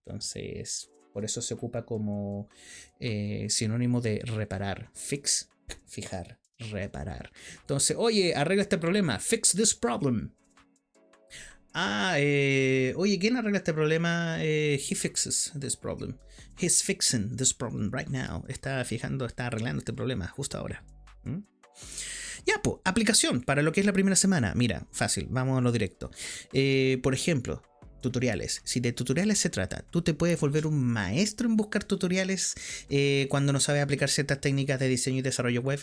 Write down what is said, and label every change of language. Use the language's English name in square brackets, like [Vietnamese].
[Spanish] Entonces, por eso se ocupa como sinónimo de reparar. Fix, fijar, reparar. Entonces, oye, arregla este problema. [English] Fix this problem. [Spanish] Oye, ¿quién arregla este problema? [English] He fixes this problem. He's fixing this problem right now. [Spanish] Está arreglando este problema justo ahora. Ya, pues, aplicación para lo que es la primera semana. Mira, fácil, vamos a lo directo. Por ejemplo, tutoriales. Si de tutoriales se trata, tú te puedes volver un maestro en buscar tutoriales cuando no sabes aplicar ciertas técnicas de diseño y desarrollo web.